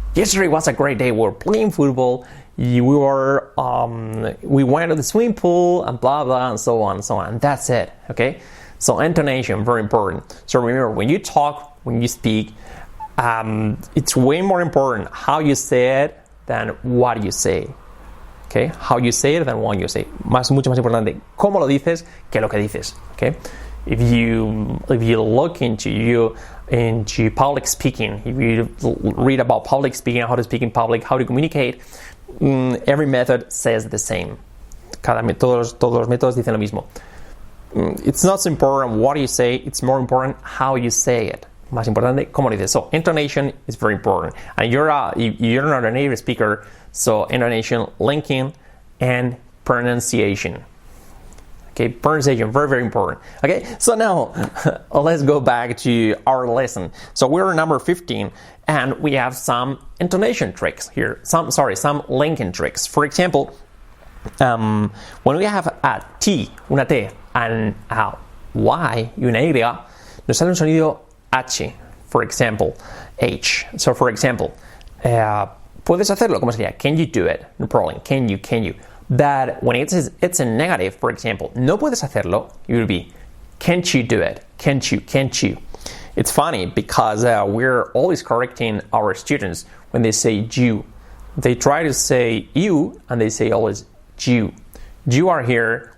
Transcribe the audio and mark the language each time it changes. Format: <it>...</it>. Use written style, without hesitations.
<en>Yesterday was a great day. We were playing football. We went to the swimming pool and blah, blah, and so on and so on. And that's it, okay? So intonation, very important. So remember, when you talk, when you speak, it's way more important how you say it than what you say. Okay? How you say it than what you say.</en> <es>Mucho más importante cómo lo dices que lo que dices.</es> <en>Okay? If you look into public speaking, if you read about public speaking, how to speak in public, how to communicate, every method says the same.</en> <es>Todos los métodos dicen lo mismo.</es> <en>It's not so important what you say, it's more important how you say it.</en> <es>Más importante cómo lo dices.</es> <en>So intonation is very important. And you're not a native speaker, so intonation, linking, and pronunciation. Okay, pronunciation, very, very important. Okay, so now let's go back to our lesson. So we're number 15, and we have some intonation tricks here. Some linking tricks. For example, when we have a T,</en> <es>una T,</es> <en>and a Y</en> <es>y una Y, nos sale un sonido H.</es> <en>For example, H. So for example,</en> <es>puedes hacerlo, ¿cómo sería?</es> <en>Can you do it? No problem. Can you? But when it's a negative, for example,</en> <es>no puedes hacerlo,</es> <en>it would be, can't you do it? Can't you? It's funny because we're always correcting our students when they say you. They try to say you, and they say always you. You are here.</en>